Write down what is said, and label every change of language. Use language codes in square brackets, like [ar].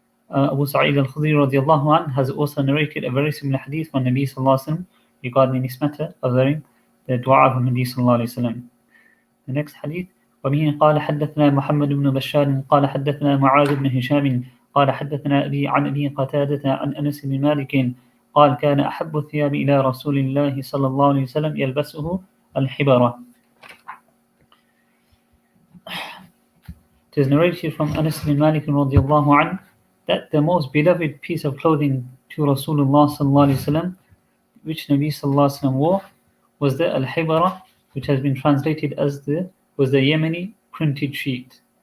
[en] Abu Sa'id al-Khudri radiallahu anh has also narrated a very similar hadith from Nabi sallallahu alaihi wasallam regarding this matter of the dua of Nabi sallallahu alaihi wasallam. The next hadith, [ar] وبه قال حدثنا محمد بن بشار قال حدثنا معاذ بن هشام قال حدثنا أبي عن أبي قتادة عن أنس بن مالك قال كان أحب الثياب إلى رسول الله صلى الله عليه وسلم يلبسه الحبرة. [en] It is narrated from Anas bin Malik radiallahu anhu that the most beloved piece of clothing to Rasulullah sallallahu alaihi wasallam, which Nabi sallallahu alaihi wasallam wore, was the al-hibara, which has been translated as the Yemeni printed sheet.